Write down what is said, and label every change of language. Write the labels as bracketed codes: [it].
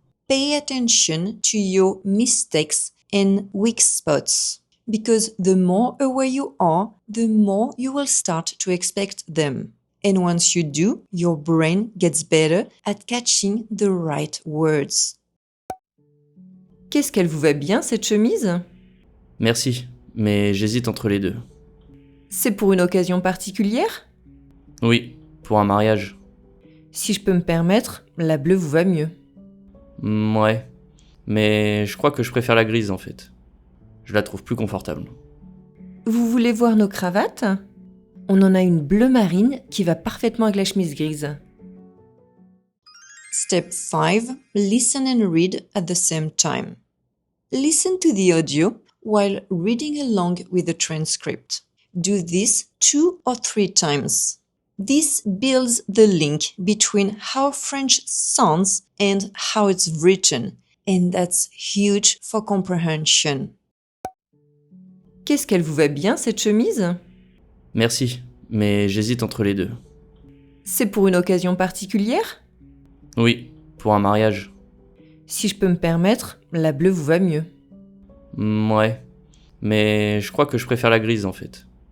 [en] Pay attention to your mistakes and weak spots, because the more aware you are, the more you will start to expect them. And once you do, your brain gets better at catching the right words. [fr] Qu'est-ce qu'elle vous va bien, cette chemise? Merci, mais j'hésite entre les deux. C'est pour une occasion particulière? Oui, pour un mariage. Si je peux me permettre, la bleue vous va mieux. Ouais, mais je crois que je préfère la grise en fait. Je la trouve plus confortable. Vous voulez voir nos cravates? On en a une bleu marine qui va parfaitement avec la chemise grise. [en] Step 5. Listen and read at the same time. Listen to the audio while reading along with the transcript. Do this 2 or 3 times. This builds the link between how French sounds and how it's written, and that's huge for comprehension. [fr] Qu'est-ce qu'elle vous va bien, cette chemise? Merci, mais j'hésite entre les deux. C'est pour une occasion particulière? Oui, pour un mariage. Si je peux me permettre, la bleue vous va mieux. Ouais, mais je crois que je préfère la grise en fait.